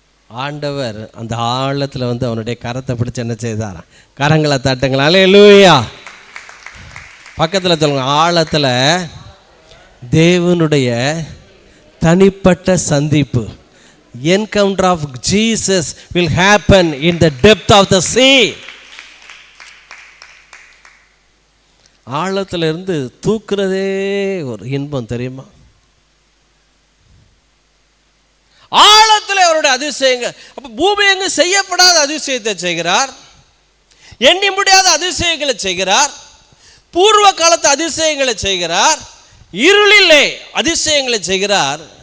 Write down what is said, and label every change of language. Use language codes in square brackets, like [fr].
[ta] ஆண்டவர் அந்த ஆழத்தில் வந்து அவனுடைய கரத்தை பிடிச்சு என்ன செய்தாராம்? கரங்களை தட்டுங்களா, அல்லேலூயா. பக்கத்தில் சொல்லுங்க, ஆழத்தில் தேவனுடைய தனிப்பட்ட சந்திப்பு. [en] Encounter of Jesus will happen in the depth of the sea. [ta] ஆழத்தில் இருந்து தூக்குறதே ஒரு இன்பம் தெரியுமா? ஆழத்தில் அவருடைய அதிசயங்கள். அப்போ பூமி எங்கு செய்யப்படாத அதிசயத்தை செய்கிறார், எண்ணி முடியாத அதிசயங்களை செய்கிறார், பூர்வ காலத்து அதிசயங்களை செய்கிறார், இருளிலே அதிசயங்களை செய்கிறார்.